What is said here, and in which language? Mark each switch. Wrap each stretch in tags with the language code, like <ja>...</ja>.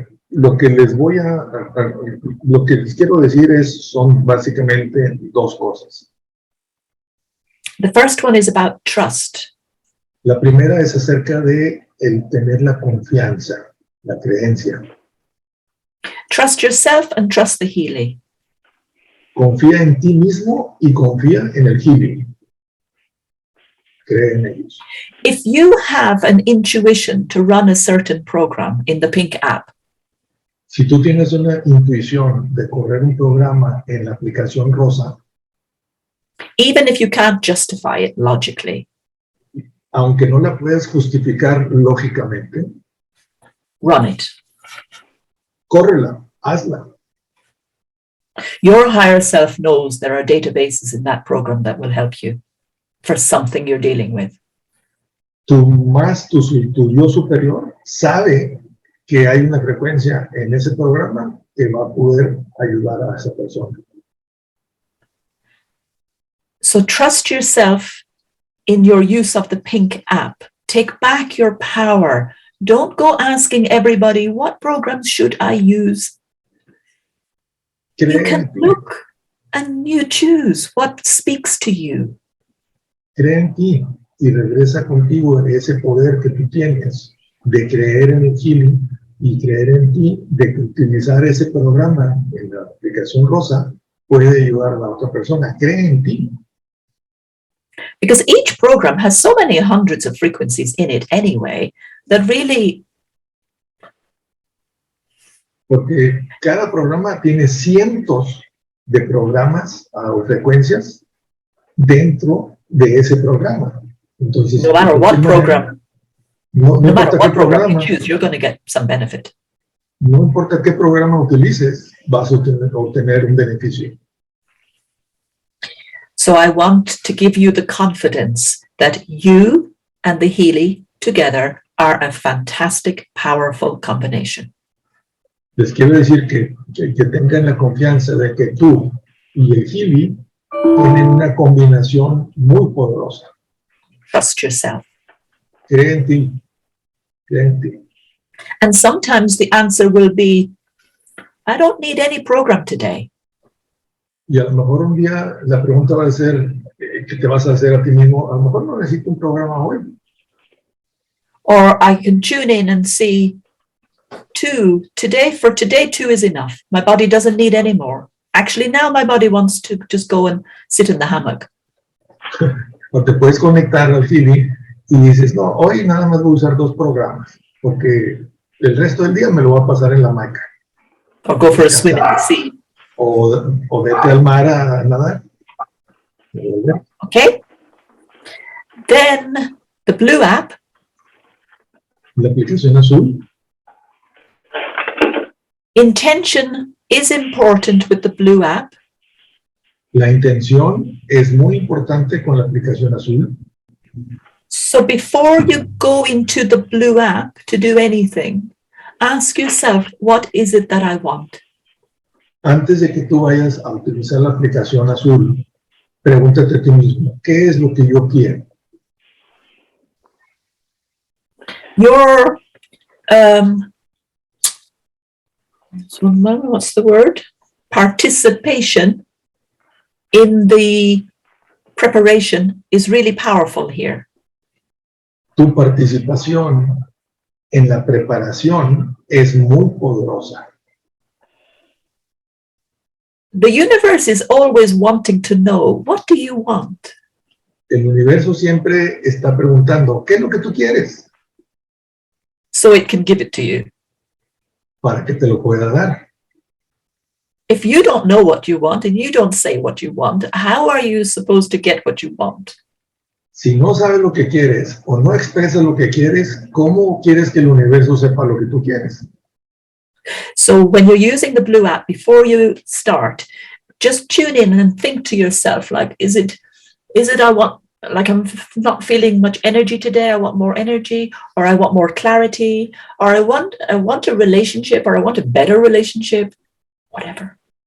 <es>Lo que les lo que les quiero decir son básicamente dos cosas.</es> <en>The first one is about trust.</en> <es>La primera es acerca de el tener la confianza, la creencia. Trust yourself and trust the healing. Confía en ti mismo y confía en el healing. Cree en ellos.</es> <en>If you have an intuition to run a certain program in the Pink app,</en> <es>Si tú tienes una intuición de correr un programa en la aplicación rosa,</es> <en>even if you can't justify it logically,</en> <es>aunque no la puedas justificar lógicamente,</es> <en>run it.</en> <es>córrela, hazla.</es> <en>Your higher self knows there are databases in that program that will help you for something you're dealing with.</en> <es>tu yo superior sabe que hay una frecuencia en ese programa que va a poder ayudar a esa persona.</es> <en>So trust yourself in your use of the pink app. Take back your power. Don't go asking everybody, what programs should I use? You can look and you choose what speaks to you.</en> <es>Cree en ti y regresa contigo ese poder que tú tienes de creer en el healing y creer en ti, de que utilizar ese programa en la aplicación rosa puede ayudar a la otra persona. Cree en ti.</es> <en>Because each program has so many hundreds of frequencies in it anyway, that really...</en> <es>Porque cada programa tiene cientos de programas o frecuencias dentro de ese programa. Entonces,</es> <en>no matter what program, no matter what program you choose, you're going to get some benefit.</en> <es>No importa qué programa utilices, vas a obtener un beneficio.</es> <en>So I want to give you the confidence that you and the Healy together are a fantastic, powerful combination.</en> <es>Les quiero decir que tengan la confianza de que tú y el Healy tienen una combinación muy poderosa.</es> <en>Trust yourself.</en> <es>Cree en ti. Cree en ti.</es> <en>And sometimes the answer will be, I don't need any program today.</en> <es>Y a lo mejor un día la pregunta va a ser, que te vas a hacer a ti mismo, a lo mejor no necesito un programa hoy.</es> <en>Or I can tune in and see, for today, 2 is enough. My body doesn't need any more. Actually, now my body wants to just go and sit in the hammock.</en> <es>O te puedes conectar al feeling y dices, no, hoy nada más voy a usar 2 programas, porque el resto del día me lo voy a pasar en la hamaca.</es> <en>Or go for a swim in the sea.</en> <es>O vete al mar a nadar.</es> <en>Okay. Then the blue app.</en> <es>La aplicación azul.</es> <en>Intention is important with the blue app.</en> <es>La intención es muy importante con la aplicación azul.</es> <en>So before you go into the blue app to do anything, ask yourself, what is it that I want?</en> <es>Antes de que tú vayas a utilizar la aplicación azul, pregúntate a ti mismo, ¿qué es lo que yo quiero?</es> <en>Your, what's the word? Participation in the preparation is really powerful here.</en> <es>Tu participación en la preparación es muy poderosa.</es> <en>The universe is always wanting to know, what do you want?</en> <es>El universo siempre está preguntando, ¿qué es lo que tú quieres?</es> <en>So it can give it to you.</en> <es>Para que te lo pueda dar.</es> <en>If you don't know what you want and you don't say what you want, how are you supposed to get what you want?</en> <es>Si no sabes lo que quieres o no expresas lo que quieres, ¿cómo quieres que el universo sepa lo que tú quieres?</es> <en>So when you're using the blue app, before you start, just tune in and think to yourself, like, is it I want, like, I'm not feeling much energy today, I want more energy, or I want more clarity, or I want a relationship, or I want a better relationship, whatever.</en>